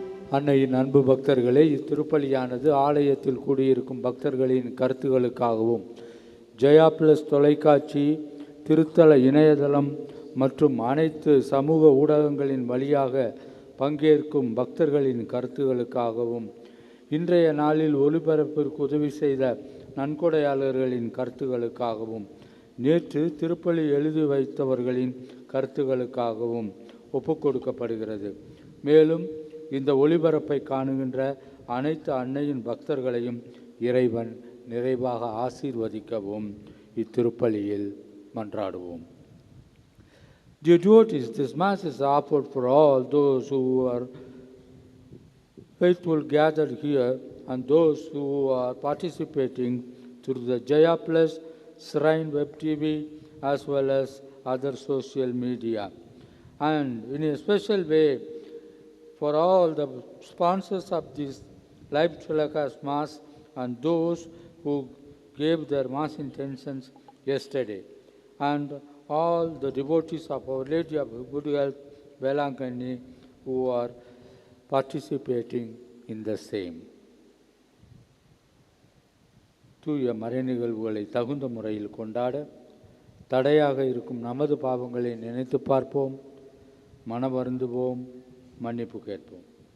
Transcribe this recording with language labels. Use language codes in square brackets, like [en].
[ta] அன்னையின் அன்பு பக்தர்களே, இத்திருப்பலியானது ஆலயத்தில் கூடியிருக்கும் பக்தர்களின் கருத்துகளுக்காகவும் ஜெயா பிளஸ் தொலைக்காட்சி, திருத்தல இணையதளம் மற்றும் அனைத்து சமூக ஊடகங்களின் வழியாக பங்கேற்கும் பக்தர்களின் கருத்துகளுக்காகவும், இன்றைய நாளில் ஒளிபரப்பிற்கு உதவி செய்த நன்கொடையாளர்களின் கருத்துகளுக்காகவும், நேற்று திருப்பலி எழுதி வைத்தவர்களின் கருத்துகளுக்காகவும் ஒப்புக்கொடுக்கப்படுகிறது. மேலும் இந்த ஒளிபரப்பை காணுகின்ற அனைத்து அன்னையின் பக்தர்களையும் இறைவன் நிறைவாக ஆசீர்வதிக்கவும் இத்திருப்பலியில் மன்றாடுவோம். [en] Dear devotees, this Mass is offered for all those who are faithful gathered here and those who are participating through the Jaya Plus, Shrine Web TV as well as other social media. And in a special way, for all the sponsors of this live telecast Mass and those who gave their Mass intentions yesterday, and all the devotees of Our Lady of Good Health, Velangani, who are participating in the same. [ta] தூய மறை நிகழ்வுகளை தகுந்த முறையில் கொண்டாட தடையாக இருக்கும் நமது பாவங்களை நினைத்து பார்ப்போம், மனவருந்துவோம், மன்னிப்பு கேட்போம்.